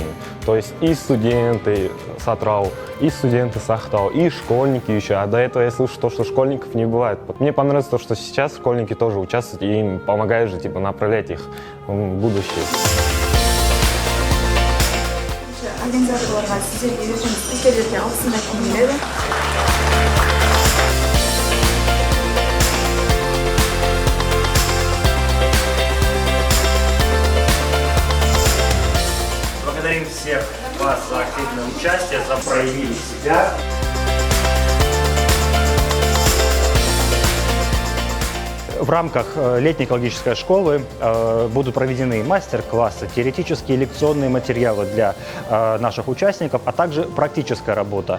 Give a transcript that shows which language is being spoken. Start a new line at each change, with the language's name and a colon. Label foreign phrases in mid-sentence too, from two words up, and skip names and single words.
Russian: То есть и студенты с Атырау, и студенты с Ақтау, и школьники еще. А до этого я слышу то, что школьников не бывает. Мне понравилось то, что сейчас школьники тоже участвуют, и им помогают же направлять их в будущее.
Kazakh: Организаторларға сіздерге өзіміз спикерлерге алғысымды айтқым келеді.
Russian: Благодарим всех вас за активное участие, за проявили себя. В рамках летней экологической школы будут проведены мастер-классы, теоретические и лекционные материалы для наших участников, а также практическая работа.